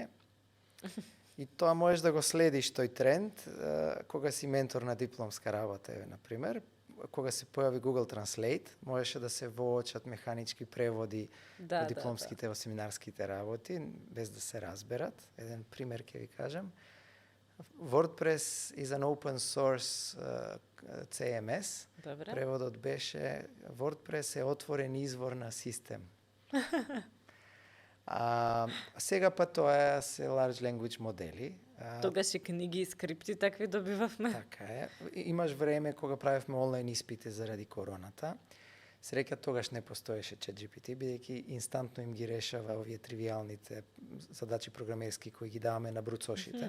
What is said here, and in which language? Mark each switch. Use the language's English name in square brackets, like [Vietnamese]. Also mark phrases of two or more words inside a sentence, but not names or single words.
[Macedonian] И тоа можеш да го следиш тој тренд кога си ментор на дипломска работа, например. кога се појави Google Translate, можеше да се воочат механички преводи Да, во дипломските, во семинарските работи, без да се разберат. Еден пример ќе ви кажам. [English] WordPress is an open source CMS. [Macedonian] Добре. Преводот беше WordPress е отворен извор на систем. Сега па тоа се [English] large language [Macedonian] модели. Тогаш и книги и скрипти такви добивавме. Така е. Имаш време кога правевме онлайн испити заради короната. Среќа тогаш не постоеше ChatGPT, бидејќи инстантно им ги решава овие тривијалните задачи програмерски кои ги даваме на бруцошите.